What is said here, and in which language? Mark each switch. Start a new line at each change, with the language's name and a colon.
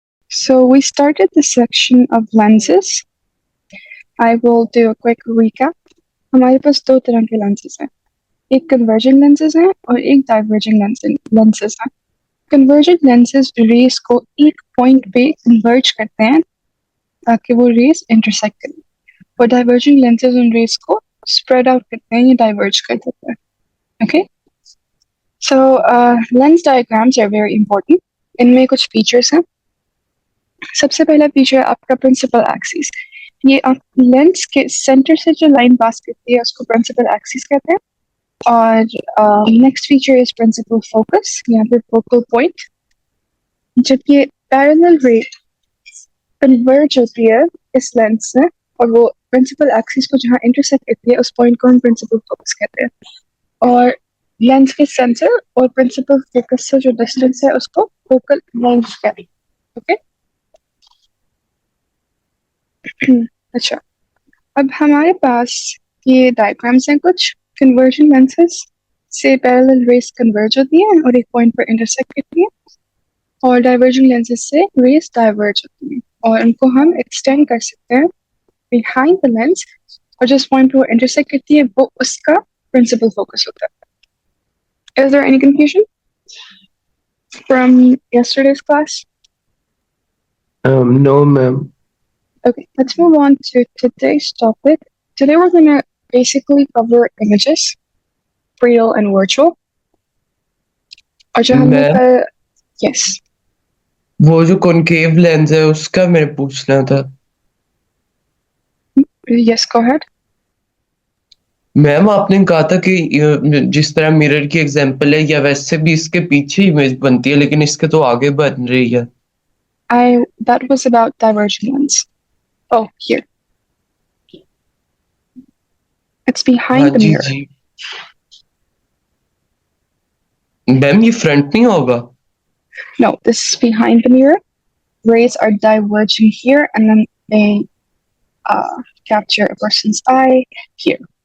English: So we started the section of lenses. I will do a quick recap.
Hindi: हमारे पास दो तरह के lenses हैं. एक converging lenses हैं और एक diverging lenses हैं. Convergent lenses rays को एक point पे converge करते हैं ताकि वो rays intersect करें. और diverging lenses उन rays को spread out करते हैं या diverge कर देते हैं.
English: Okay? So lens diagrams are very important.
Hindi: इनमें कुछ features हैं. सबसे पहला फीचर आपका प्रिंसिपल एक्सिस. ये आप लेंस के सेंटर से जो लाइन पास करती है उसको प्रिंसिपल एक्सिस कहते हैं.
English: और next feature is principal focus,
Hindi: यहाँ पे
English: Focal point.
Hindi: जब ये पैरेलल रे कन्वर्ज होती है इस लेंस से और वो प्रिंसिपल एक्सिस को जहाँ इंटरसेक्ट करती है उस पॉइंट को हम प्रिंसिपल फोकस कहते हैं. और लेंस के सेंटर और प्रिंसिपल फोकस से जो डिस्टेंस है उसको फोकल लेंथ कहते हैं. ओके. अच्छा, अब हमारे पास ये डायग्राम्स हैं कुछ. कन्वर्जन लेंसेज से पैरेलल रेस कन्वर्ज होती है और एक पॉइंट पर इंटरसेक्ट करती है. और डाइवर्जिंग लेंसेज से रेस डाइवर्ज होती है और उनको हम एक्सटेंड कर सकते हैं
English: Behind the lens.
Hindi: और जिस पॉइंट पर वो इंटरसेक्ट करती है वो उसका प्रिंसिपल फोकस होता है.
English: Is there any confusion from yesterday's class? No, ma'am. Okay, let's move on to today's topic. Today we're going to basically cover images, real and virtual.
Hindi: और जो हमने yes. वो जो कॉनकेव लेंस है उसका मैंने पूछना था.
English: Yes, go ahead.
Hindi: मैम आपने कहा था कि जिस तरह मिरर की एग्जांपल है या वैसे भी इसके पीछे इमेज बनती है लेकिन इसके तो आगे बन रही है.
English: That was about diverging lens. Oh, here. It's behind the mirror.
Hindi: Ma'am ये फ्रंट नहीं होगा?
English: No, this is behind the mirror. Rays are diverging here and then they capture a person's eye here.